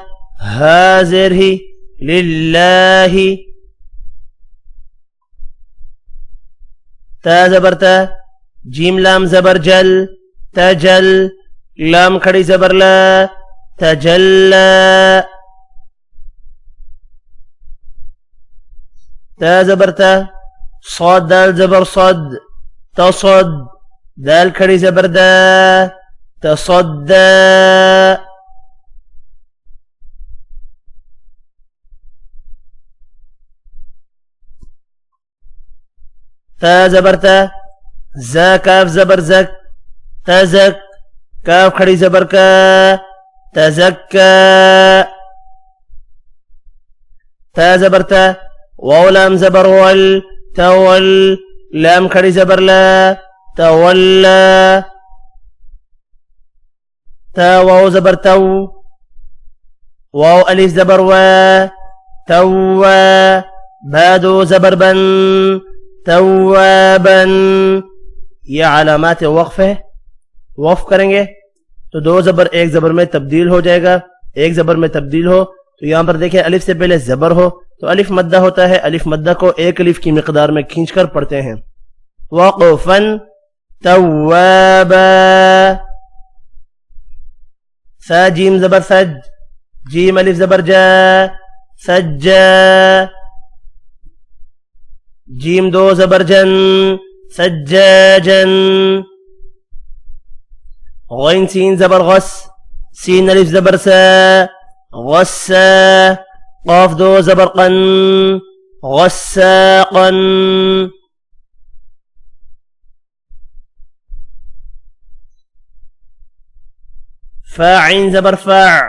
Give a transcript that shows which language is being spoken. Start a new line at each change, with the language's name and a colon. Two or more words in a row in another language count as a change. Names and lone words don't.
Urdu: ها زير هي لله. تا زبر تا. جيم لام زبر جل تجل. لام خڑی زبر لا تجلى. تا زبر تا. صاد دال زبر صد تصد. دال خڑی زبر دا تصدى. تا زبر تا. زا كاف زبر زك تزك. كاف خڑی زبر کا تزكى. تا زبر تا. واو لام زبر ول تول. لام خڑی زبر لا تولى. تا واو زبر تو. واو ألف زبر و توا. بادو زبر بن توابا. یہ علامات وقف ہے. وقف کریں گے تو دو زبر ایک زبر میں تبدیل ہو جائے گا. ایک زبر میں تبدیل ہو تو یہاں پر دیکھیں الف سے پہلے زبر ہو تو الف مدہ ہوتا ہے. الف مدہ کو ایک الف کی مقدار میں کھینچ کر پڑھتے ہیں. وقفاً توابا. ثا جیم زبر ثج. جیم الف زبر جا ثجا. جیم دو زبر جن ثجاجن. غين سين زبر غس. سين ألف زبر سا غسا. قاف دو زبر قن غساقا. فا عين زبر فاع.